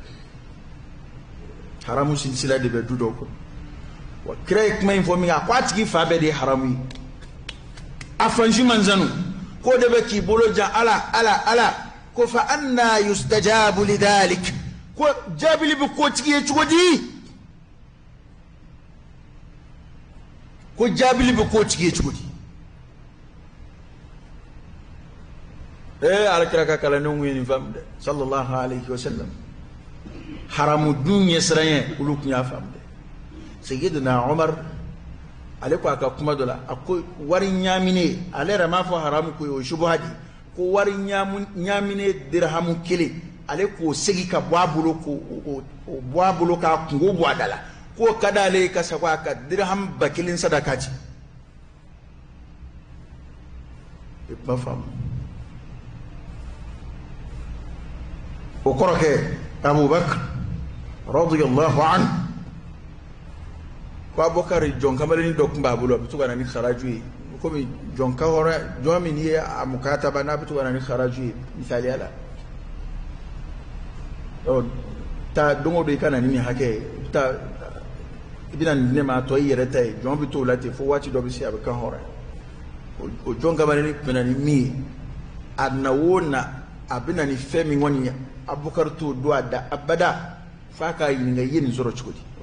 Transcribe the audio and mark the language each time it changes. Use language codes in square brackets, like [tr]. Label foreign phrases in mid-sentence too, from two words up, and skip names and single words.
[bm] haramu sinsila de bɛ du dɔw kɔnɔ wa kira ye kuma in fɔ min a ko a tigi fa bɛɛ de ye haramu ye a fansi man sanu ko de bɛ k'i bolo jan ala ko [ar] فأنى يستجاب لذلك [bm] ko jaabili bɛ k'o tigi ye cogo di ko jaabili bɛ k'o tigi ye cogo di alakira ka kalandenw ye nin faamu dɛ [ar] صلى الله عليه وسلم [bm] haramu dun ɲɛ siran ye olu tun y'a faamu dɛ sayyidina Umar ale ko a ka kuma dɔ la a ko wari ɲaamine ale yɛrɛ m'a fɔ haramu ko ye o ye subuha de ko wari ɲaamine dirhamu kelen ale k'o segi ka bɔ a bolo k'o bɔ a bolo k'a kungo bɔ a da la k'o ka d'ale ye ka sago a ka dirham 1000 sadaka di i kuma faamu o kɔrɔkɛ Abubakar [ar] رضي الله عنه [bm] ko Abubakar jɔn kamalennin dɔ tun b'a bolo a bɛ to ka na ni haraju ye komi jɔn ka hɔrɔn jɔn min ye a mukataba n'a bɛ to ka na ni haraju ye misaliya la taa don o don i ka na ni nin hakɛ ye i bɛna nin di ne ma a tɔ i yɛrɛ ta ye jɔn bɛ t'o la ten fo waati dɔ bɛ se a bɛ kan hɔrɔn o jɔn kamalennin tun bɛ na ni min ye a na o na a bɛ na ni fɛn min kɔni ye Abubakar t'o don a da abada f'a k'a ɲininka i ye nin sɔrɔ cogo di